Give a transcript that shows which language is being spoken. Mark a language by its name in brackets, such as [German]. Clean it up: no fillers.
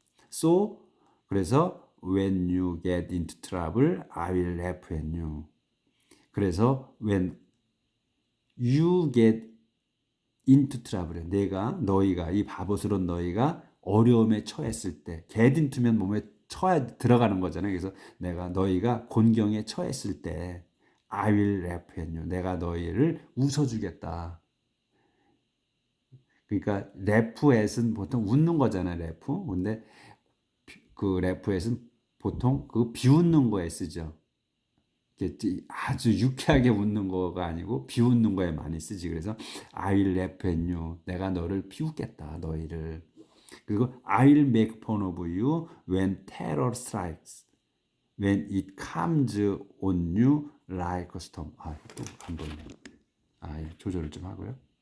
[English] So, [Korean] 그래서 [English] when you get into trouble, I will laugh at you. [Korean] 그래서 [English] when you get into trouble, [Korean] 너희가 이 바보스러운 너희가 어려움에 처했을 때, get into면 몸에 들어가는 거잖아요. 그래서 너희가 곤경에 처했을 때 [English] I will laugh at you. [Korean] 내가 너희를 웃어주겠다. 그러니까 laugh at은 보통 웃는 거잖아요. laugh. 근데 그 laugh at은 보통 그 비웃는 거에 쓰죠. 아주 유쾌하게 웃는 거가 아니고 비웃는 거에 많이 쓰지. 그래서 [English] I will laugh at you. [Korean] 내가 너를 비웃겠다. 너희를. 그리고 [English] I will make fun of you when terror strikes. When it comes on you like a storm. [Korean] 또 안 보이네. 조절을 좀 하고요.